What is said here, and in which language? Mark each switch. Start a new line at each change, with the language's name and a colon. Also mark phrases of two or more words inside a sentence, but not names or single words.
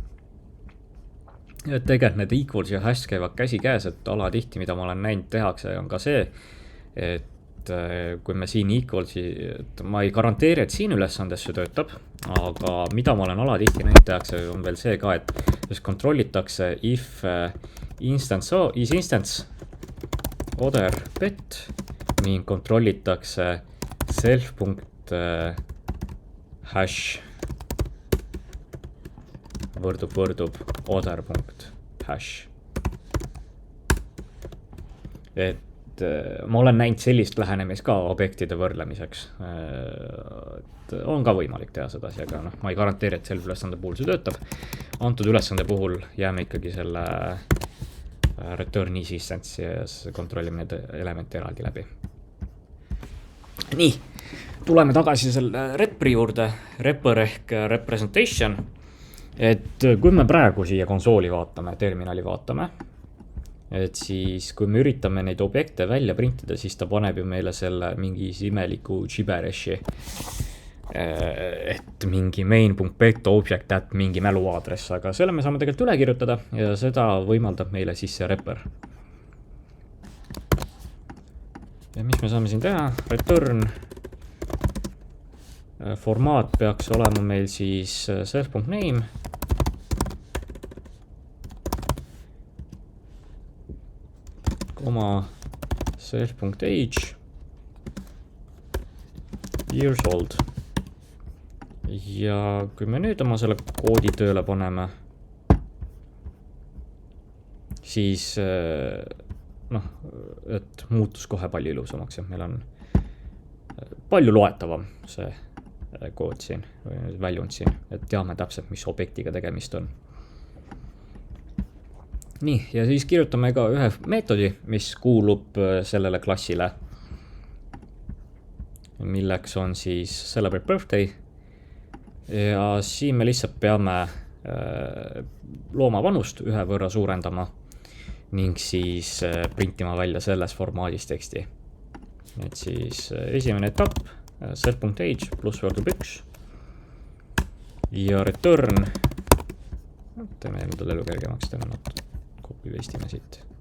Estonian: Et tegelikult need equals ja hash käivad käsi käes, et alatihti, mida ma olen näinud tehakse, on ka see, et kui me siin equalsi, et ma ei garanteeri, et siin ülesandes see töötab, aga mida ma olen alatihti näinud tehakse, on veel see ka, et kontrollitakse
English: if instance is instance other bet
Estonian: ning kontrollitakse self.hash võrdub other.hash. Et ma olen näinud sellist lähenemist ka objektide võrdlemiseks. Et on ka võimalik teha seda, aga ma ei garanteeri, et selle ülesande puhul see töötab. Antud ülesande puhul jääme ikkagi selle
English: return is instance
Estonian: ja kontrollime need elemente eraldi läbi. Nii, tuleme tagasi selle repri juurde, repr ehk representation. Et kui me praegu siia konsooli vaatame, terminali vaatame, et siis kui me üritame neid objekte välja printida, siis ta paneb ju meile selle mingi imeliku gibberishi, et mingi
English: main.bet object at
Estonian: mingi mäluaadress, aga selle me saame tegelikult üle kirjutada ja seda võimaldab meile siis see repr. Ja mis me saame siin teha? Return formaat peaks olema meil siis self.name koma self.age
English: years old.
Estonian: ja kui me nüüd oma selle koodi tööle paneme, siis noh, et muutus kohe palju ilusamaks ja meil on palju loetavam see kood siin, või väljund siin, et teame täpselt, mis objektiga tegemist on. Nii, ja siis kirjutame ka ühe meetodi, mis kuulub sellele klassile, milleks on siis
English: celebrate birthday.
Estonian: Ja siin me lihtsalt peame looma vanust ühe võrra suurendama ning siis printima välja selles formaadis teksti. Et siis esimene etapp, self.age pluss võrdub 1 ja return, teeme endale elu kergemaks, teeme nad
English: copy paste'ime
Estonian: siit.